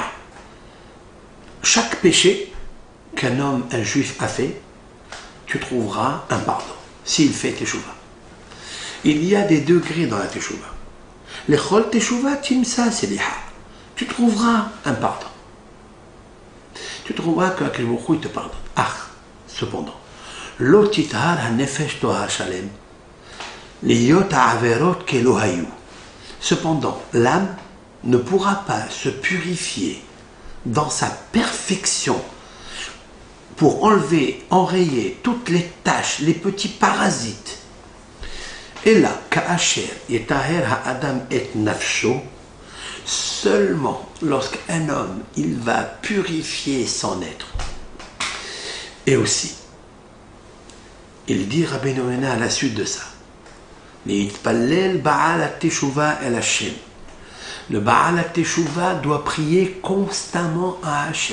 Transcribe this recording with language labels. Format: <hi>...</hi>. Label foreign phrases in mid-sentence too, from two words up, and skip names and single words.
<fr>Chaque péché qu'un homme, un juif a fait, tu trouveras un pardon, s'il fait Teshuva. Il y a des degrés dans la Teshuva.</fr> <he>לכל תשובה תמצא סליחה.</he> <fr>Tu trouveras un pardon. Tu trouveras que</fr> <he>הקדוש ברוך הוא</he> <fr>te pardonne. Ah, cependant,</fr> <he>לא תטהר הנפש טהר שלם, להיות העבירות כלא היו.</he> <fr>Cependant, l'âme ne pourra pas se purifier dans sa perfection pour enlever, enrayer toutes les taches, les petits parasites. Et là,</fr> <he>כאשר יטהר האדם את נפשו,</he> <fr>seulement lorsqu'un homme, il va purifier son être. Et aussi, il dit Rabbeinu Yonah à la suite de ça,</fr> <he>להתפלל בעל התשובה אל השם.</he> <fr>Le</fr> <he>בעל התשובה</he> <fr>doit prier constamment à Hachem.</fr>